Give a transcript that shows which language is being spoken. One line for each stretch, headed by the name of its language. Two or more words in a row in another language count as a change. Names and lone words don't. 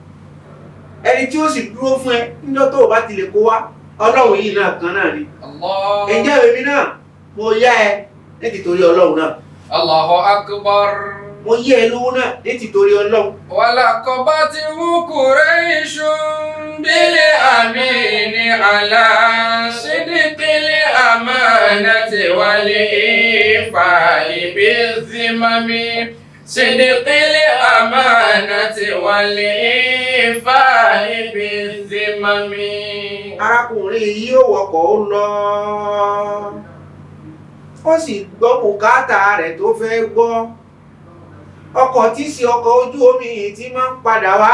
Yoruba: Ẹni tí ó sì dúró fún ẹ níjọ́ tó bá ti lè kó wá Ọlọ́run yìí náà kan náà ni. Ǹjẹ́ èmi náà mo yá ẹ nítorí Ọlọ́run náà.
Arabic: الله أكبر.
Yoruba: Mo yá ẹ lówó náà nítorí Ọlọ́run.
Arabic: ولقبته قريش بالأمين على صدق الأمانة والوفاء بالذمام. صدق الأمانة والوفاء بالذمام.
Yoruba: Arákùnrin yìí ó wọkọ̀ ó lọ. Ó sì gbọ́ bùkátà rẹ̀ tó fẹ́ gbọ́. Ọkọ̀ tí sí ọkọ̀ ojú omi yìí tí máa ń padà wá.